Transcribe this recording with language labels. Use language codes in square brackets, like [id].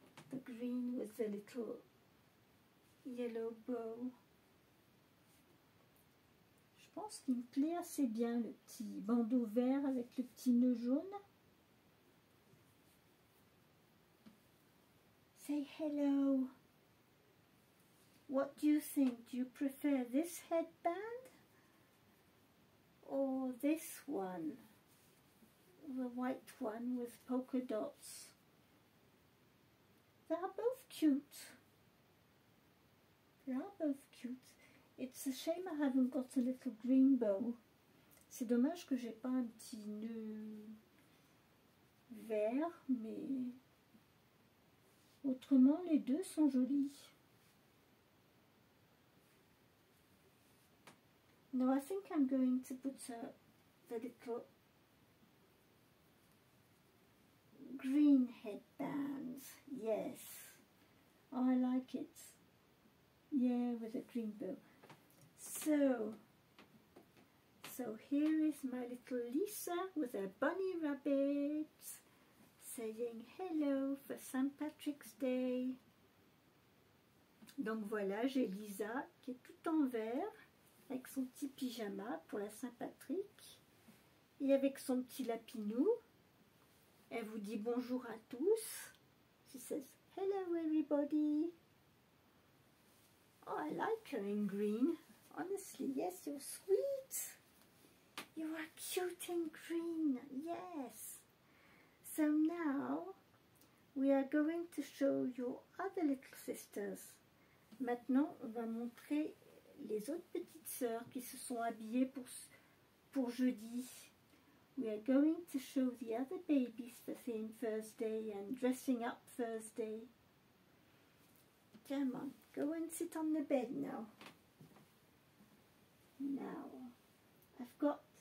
[en] The green with the little yellow bow. [fr] Je pense qu'il me plaît assez bien, le petit bandeau vert avec le petit nœud jaune. [en] Say hello. What do you think? Do you prefer this headband or this one? The white one with polka dots. They are both cute. They are both cute. It's a shame I haven't got a little green bow. [fr] C'est dommage que j'ai pas un petit nœud vert, mais autrement les deux sont jolis. [en] Now I think I'm going to put the little green headbands. Yes, I like it. Yeah, with a green bow. So here is my little Lisa with her bunny rabbit saying hello for St. Patrick's Day. [fr] Donc voilà, j'ai Lisa qui est tout en vert avec son petit pyjama pour la Saint-Patrick et avec son petit lapinou. Elle vous dit bonjour à tous. [en] She says hello everybody. Oh, I like her in green. Honestly, yes, you're sweet. You are cute in green, yes. So now we are going to show your other little sisters. [fr] Maintenant, on va montrer les autres petites sœurs qui se sont habillées pour jeudi. [en] We are going to show the other babies for Thin Thursday and dressing up Thursday. Come on, go and sit on the bed now. Now, I've got...